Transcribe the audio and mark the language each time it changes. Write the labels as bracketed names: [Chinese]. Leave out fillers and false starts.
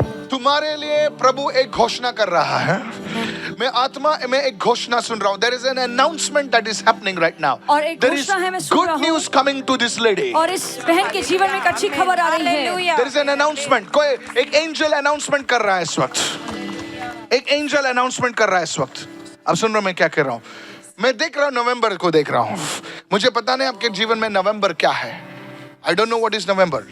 [Hindi] तुम्हारे लिए प्रभु एक घोषणा कर रहा है। मैं आत्मा में एक घोषणा सुन रहा हूँ। [English] There is an announcement that is happening right now. [Hindi] और एक [English] There is [Hindi] घोषणा है, मैं सुन [English] good [Hindi] रहा हूँ। [English] news coming to this lady. [Hindi] और इस बहन के जीवन में एक अच्छी खबर आ रही है। Hallelujah. [English] There is an announcement. [Hindi] कोई एक angel announcement कर रहा है इस वक्त। एक एंजल अनाउंसमेंट कर रहा है इस वक्त। अब सुन रहे हो मैं क्या कह रहा हूं? मैं देख रहा हूं, नवंबर को देख रहा हूं। मुझे पता नहीं आपके जीवन में नवंबर क्या है। [English] I don't know what is November.